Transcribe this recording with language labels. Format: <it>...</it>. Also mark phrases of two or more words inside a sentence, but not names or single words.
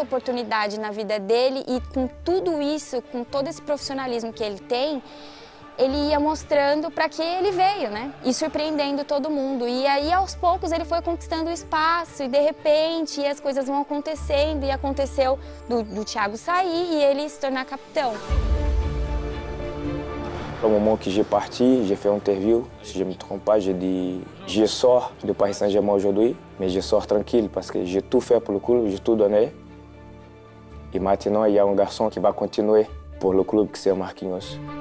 <pt>oportunidade na vida dele, e com tudo isso, com todo esse profissionalismo que ele tem, ele ia mostrando para que ele veio, né? E surpreendendo todo mundo. E aí, aos poucos, ele foi conquistando o espaço e, de repente, as coisas vão acontecendo. E aconteceu do Thiago sair e ele se tornar capitão.</pt> <fr>Au moment que j'ai parti, j'ai fait une interview. Si je ne me trompe pas, j'ai dit je sors du Paris Saint-Germain aujourd'hui, mais je sors tranquille parce que j'ai tout fait pour le club, j'ai tout donné. Et maintenant, il y a un garçon qui va continuer pour le club, qui c'est Marquinhos.</fr>